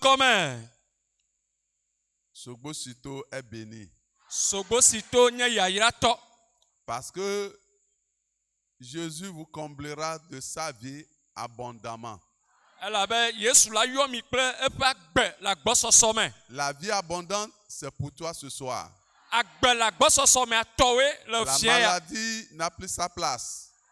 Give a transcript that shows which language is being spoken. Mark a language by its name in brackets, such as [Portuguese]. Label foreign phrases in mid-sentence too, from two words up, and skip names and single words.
[French] commun. Sogbosito est béni. [Ewe] Sogbosito nye yayirato. [French] Parce que Jésus vous comblera de sa vie abondamment. La vie abondante, c'est pour toi ce soir. La maladie n'a plus sa place.